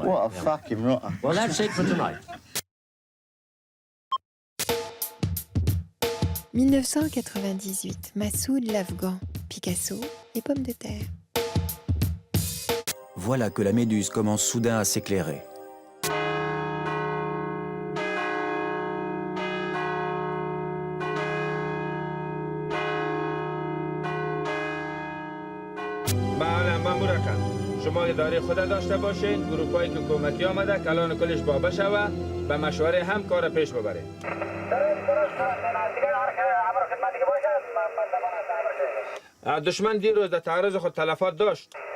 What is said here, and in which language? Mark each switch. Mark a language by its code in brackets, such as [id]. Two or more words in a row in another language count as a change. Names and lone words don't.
[en] What a fucking rotter. Well, that's it for tonight. [fr] 1998, Massoud l'Afghan, Picasso et Pommes de terre. Voilà que la méduse commence soudain à s'éclairer. [fa] مأمور رقم شما اداره خود داشته باشین گروپایی که کمکی آمده کلان کلش بابا شوه به مشوره هم کار پیش ببره دشمن دیروز در تعرض خود تلفات داشت